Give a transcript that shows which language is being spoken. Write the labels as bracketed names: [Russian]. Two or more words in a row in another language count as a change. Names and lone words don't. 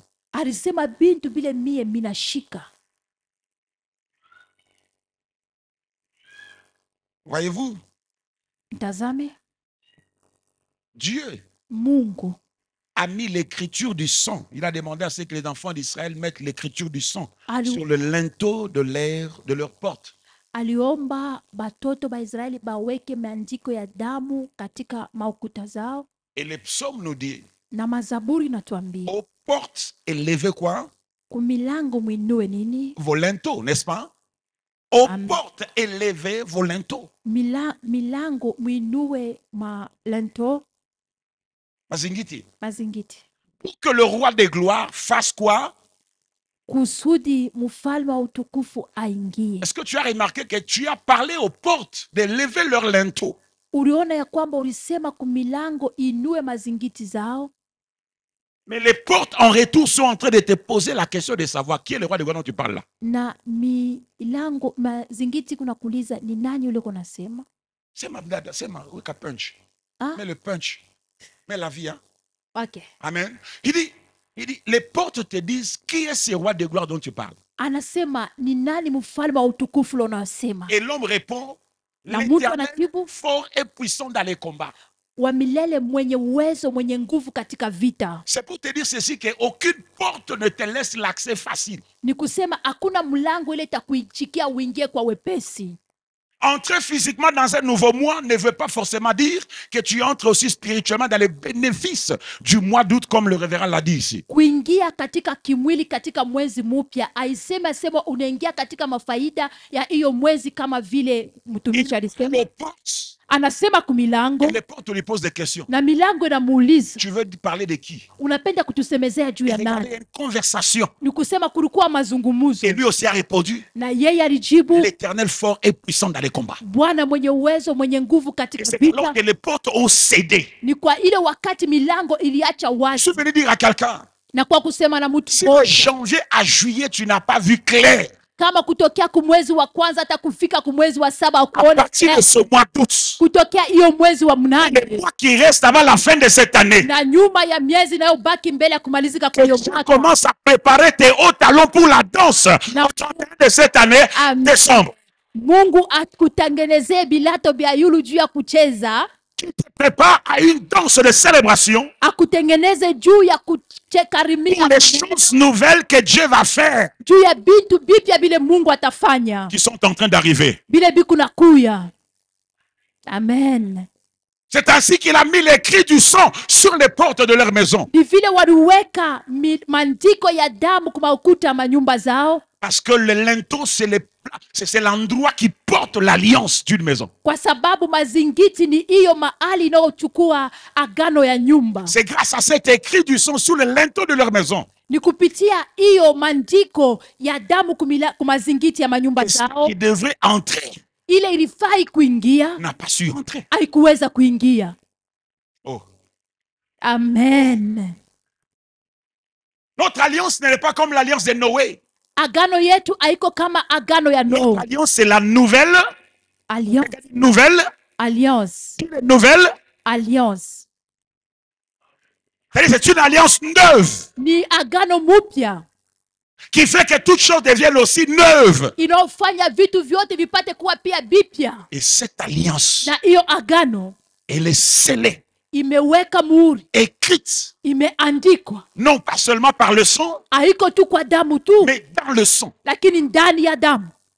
[Swahili] Alisema bintu bile mie minashika. [French] Voyez-vous, [Swahili] Mtazame, [French] Dieu [Swahili] Mungu [French] a mis l'écriture du sang. Il a demandé à ce que les enfants d'Israël mettent l'écriture du sang [Swahili] Ali- [French] sur le linteau de leur porte. [Swahili] aliomba batoto ba Israeli baweke maandiko ya damu katika maukuta zao, [French] Et les psaumes nous disent, [Swahili] na mazaburi natuambia [French] aux portes élevez quoi? [Swahili] kumilango mwinue nini? [French] Vos linteaux, n'est-ce pas? Aux Amen. portes élevez vos linteaux. [Swahili] Milango mwinue malento Mazingiti. mazingiti, [French] Pour que le roi des gloires fasse quoi? [Swahili] kusudi mfalme wa utukufu aingie. [French] Est-ce que tu as remarqué que tu as parlé aux portes de lever leurs linteaux? [Swahili] Uliona ya kwamba ulisema kumilango inue mazingiti zao, [French] Mais les portes en retour sont en train de te poser la question de savoir qui est le roi des gloires dont tu parles là. [Swahili] na milango mazingiti kuna kuuliza ni nani yule uko nasema? [French] C'est ma dada, c'est ma wika punch. Ah? Mais le punch, mais la vie, hein? Okay. Amen. Il dit, les portes te disent qui est ce roi de gloire dont tu parles. [Swahili] Anasema ni nani mfalme wa utukufu ule unaosema? [French] Et l'homme répond, [Swahili] Na mtu [French] l'Éternel [Swahili] anajibu, [French] fort et puissant dans les combats. [Swahili] wa milele mwenye uwezo mwenye nguvu katika vita. [French] C'est pour te dire ceci, qu'aucune porte ne te laisse l'accès facile. [Swahili] Ni kusema hakuna mlango ile itakuichikia uingie kwa wepesi. [French] Entrer physiquement dans un nouveau mois ne veut pas forcément dire que tu entres aussi spirituellement dans les bénéfices du mois d'août, comme le révérend l'a dit ici. [Swahili] Kuingia katika kimwili katika mwezi mpya aisema sema unaingia katika mafaida ya hiyo mwezi kama vile mtumishi alisema. [French] Les portes, [Swahili] Anasema kumilango [French] les portes lui posent des questions. [Swahili] na milango inamuuliza [French] Tu veux parler de qui? [Swahili] unapenda kutusemezea juu ya [French] Regardez, il y [Swahili] nani? [French] a une conversation. [Swahili] Ni kusema kulikuwa mazungumzo [French] Et lui aussi a répondu, [Swahili] na yeye alijibu, [French] l'Éternel fort et puissant dans les combats. [Swahili] Bwana mwenye uwezo mwenye nguvu [French] Et [Swahili] katika [French] c'est alors [Swahili] vita. [French] que les portes ont cédé. [Swahili] Ni kwa ile wakati milango iliacha [French] Je [Swahili] wazi, [French] suis venu dire à quelqu'un, [Swahili] na kwa kusema na mtu [French] si de [Swahili] mmoja, [French] janvier à juillet, tu n'as pas vu clair, [Swahili] kama kutokea kumwezi wa kwanza hata kufika kumwezi wa saba [French] à [Swahili] ukuona [French] partir de ce mois d'août, [Swahili] kutokea hiyo mwezi wa [French] les [Swahili] mnane [French] mois qui restent avant la fin de cette année, [Swahili] na nyuma ya miezi inayobaki mbele ya kumalizika kwa [French] que [Swahili] hiyo [French] tu [Swahili] mwaka, [French] commences à préparer tes hauts talons pour la danse Non. au 31 de cette année, Amen. décembre. [Swahili] Mungu akutengenezee bilato vya yulu juu ya kucheza, [French] Tu te prépares à une danse de célébration [Swahili] akutengeneze juu ya kuchekarimia, [French] pour les choses nouvelles que Dieu va faire, [Swahili] juu ya vitu vipya vile Mungu atafanya [French] qui sont en train d'arriver. [Swahili] vile biku na kuya. [French] Amen. C'est ainsi qu'il a mis les cris du sang sur les portes de leur maison. [Swahili] Ni vile waliweka maandiko ya damu kwa ukuta manyumba zao, [French] Parce que le linteau, c'est l'endroit qui porte l'alliance d'une maison. [Swahili] kwa sababu mazingiti ni hiyo mahali inayochukua agano ya nyumba. [French] C'est grâce à cet écrit du sang sur le linteau de leur maison. [Swahili] Ni kupitia hiyo maandiko ya damu kumazingiti ya manyumba [French] Et ceux [Swahili] zao, [French] qui devraient entrer [Swahili] ile ilifai kuingia [French] n'a pas su entrer. [Swahili] haikuweza kuingia. Oh. [French] Amen. Notre alliance n'est pas comme l'alliance de Noé. [Swahili] Agano yetu haiko kama agano ya [French] Notre [Swahili] Noa. [French] alliance, c'est la nouvelle. Alliance, Nouvelle. alliance, Nouvelle. alliance. C'est-à-dire, c'est une alliance neuve [Swahili] Ni agano mupya [French] qui fait que toutes choses deviennent aussi neuves. [Swahili] inayofanya vitu vyote vipate kuwa pia bipya. [French] Et cette alliance, [Swahili] Na hiyo agano [French] elle est scellée, [Swahili] imeweka muhuri, [French] écrite, [Swahili] imeandikwa, [French] non pas seulement par le sang, [Swahili] haiko tu kwa damu tu, [French] mais dans le sang. [Swahili] lakini ndani ya damu.